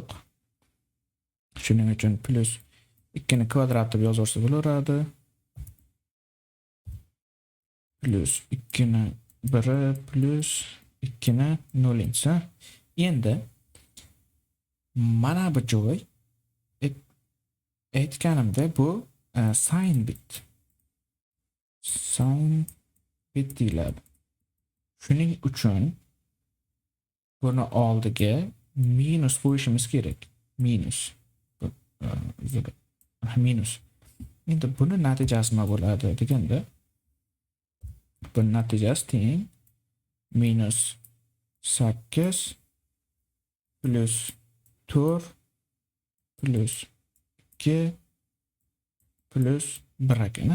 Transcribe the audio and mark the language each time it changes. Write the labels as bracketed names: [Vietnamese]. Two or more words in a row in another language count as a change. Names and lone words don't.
[Uzbek] Shuning uchun plus 2 ni kvadrat deb yozsa bo'laveradi. Plus 2 ni 1 plus 2 ni 0-inchisi. Endi mana bu joy aytganimda bu [English] sign bit. Sign bit [Uzbek] deyiladi. Shuning uchun buni oldiga minus qo'yishimiz kerak. Minus. Minus. Endi buni natijasi nima bo'ladi deganda, buni natijasi teng minus 8 plus 4 plus 2 plus 1 ekan.